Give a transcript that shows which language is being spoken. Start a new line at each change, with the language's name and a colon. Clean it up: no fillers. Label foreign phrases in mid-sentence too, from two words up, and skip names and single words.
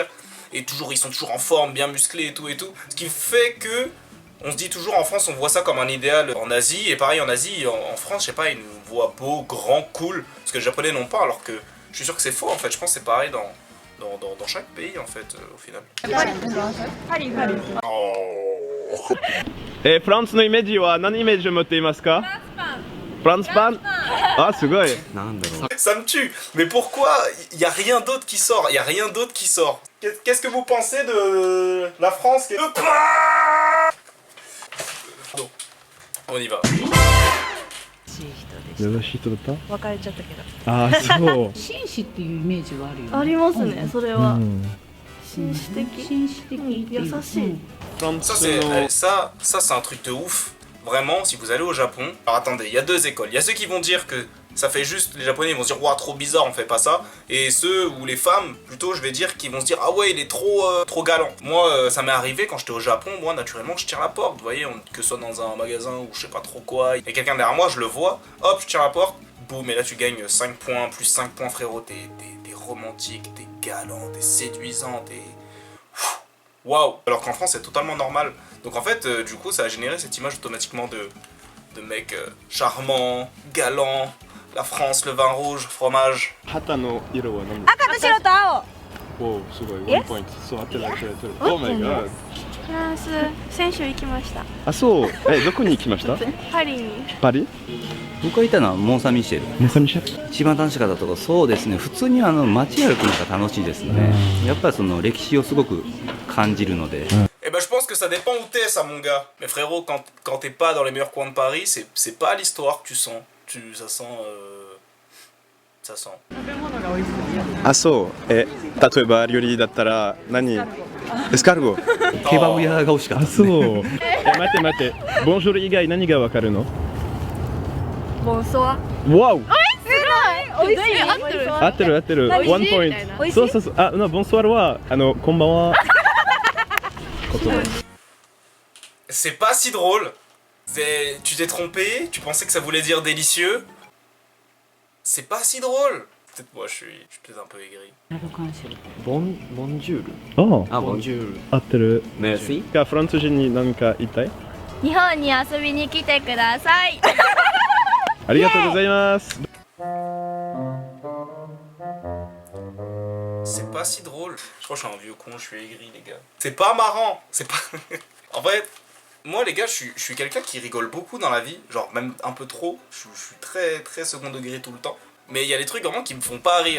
French: Et toujours, ils sont toujours en forme, bien musclés et tout et tout. Ce qui fait que, on se dit toujours en France, on voit ça comme un idéal en Asie. Et pareil en Asie, en France, je sais pas, ils nous voient beau, grand, cool. Ce que les Japonais n'ont pas, alors que je suis sûr que c'est faux en fait. Je pense que c'est pareil dans chaque pays en fait, au final.
Japanese: フランスのイメージは何イメージを持っていますかフランスパンあすごいなんだろう
French: Ça me tue. Mais pourquoi il y a rien d'autre qui sort? Il y a rien d'autre qui sort. Qu'est-ce que vous pensez de la France? Pardon. On y va.
Japanese: 優しい人だった別れちゃったけど。あそう紳士っていうイメージはあるよね。ありますね。それは紳士的。紳士的っていう優しい。
French: Ça c'est un truc de ouf. Vraiment, si vous allez au Japon... Alors attendez, il y a deux écoles. Il y a ceux qui vont dire que ça fait juste... Les Japonais ils vont se dire « Ouah, trop bizarre, on fait pas ça ». Et ceux, ou les femmes, plutôt, je vais dire, qui vont se dire « Ah ouais, il est trop galant ». Moi, ça m'est arrivé quand j'étais au Japon, moi, naturellement, je tire la porte. Vous voyez, que ce soit dans un magasin ou je sais pas trop quoi. Il y a quelqu'un derrière moi, je le vois. Hop, je tire la porte. Boum, et là tu gagnes 5 points, plus 5 points frérot. T'es romantique, t'es galant, t'es séduisant, t'es... Waouh. Alors qu'en France c'est totalement normal. Donc en fait du coup ça a généré cette image automatiquement de mec charmant, galant, la France, le vin rouge, fromage.
Japanese: 旗の色は何ですか赤と白と青。おおすごいワンポイントそう当てる当てる当てる
English: Oh my god
Japanese: フランス先週行きました。あそうどこに行きましたパリに。パリ僕がいたのはモン・サン・ミシェルモン・サン・ミシェル一番楽しかったところそうですね普通に街歩くのが楽しいですねやっぱりその歴史をすごく感じるので
French: Eh ben je pense que ça dépend où t'es ça mon gars. Mais frérot quand t'es pas dans les meilleurs coins de Paris c'est pas l'histoire que tu sens. Ça sent... Ça sent.
Japanese: あそう例えば料理だったら何エスカルゴケバブ屋が美味しかったですそうね待ってボンジョル以外何がわかるのボンソワ。わお美味しい。合ってる。合ってるワンポイントそうあボンソワルはこんばんは
French: C'est pas si drôle. Tu t'es trompé, tu pensais que ça voulait dire délicieux. C'est pas si drôle. Peut-être moi je suis peut-être un peu aigri.
Japanese: ボンジュールあボンジュール合ってるメルシフランス人に何か言いたい日本に遊びに来てください。ありがとうございます
French: C'est pas si drôle. Je crois que je suis un vieux con, je suis aigri les gars. C'est pas marrant. C'est pas... En vrai, moi les gars, je suis quelqu'un qui rigole beaucoup dans la vie. Genre même un peu trop. Je suis très second degré tout le temps. Mais il y a des trucs vraiment qui me font pas rire.